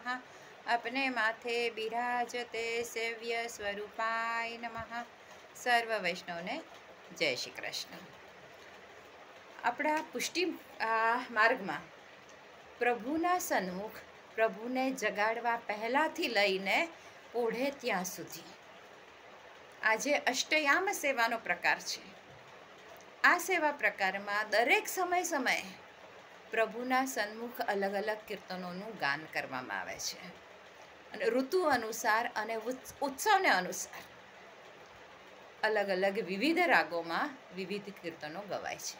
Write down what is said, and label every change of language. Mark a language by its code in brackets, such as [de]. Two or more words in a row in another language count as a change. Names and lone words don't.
[gu] આપણે માથે બિરાજતા સેવ્ય સ્વરૂપાય નમઃ। સર્વ વૈષ્ણવ ને જય શ્રી કૃષ્ણ। આપણા પુષ્ટિ માર્ગ માં પ્રભુના સન્મુખ પ્રભુને જગાડવા પહેલાથી લઈને ઓઢે ત્યાં સુધી આજે અષ્ટયામ સેવાનો પ્રકાર છે। આ સેવા પ્રકારમાં દરેક સમયે પ્રભુના સન્મુખ અલગ અલગ કીર્તનોનું ગાન કરવામાં આવે છે અને ઋતુ અનુસાર અને ઉત્સવને અનુસાર અલગ અલગ વિવિધ રાગોમાં વિવિધ કીર્તનો ગવાય છે।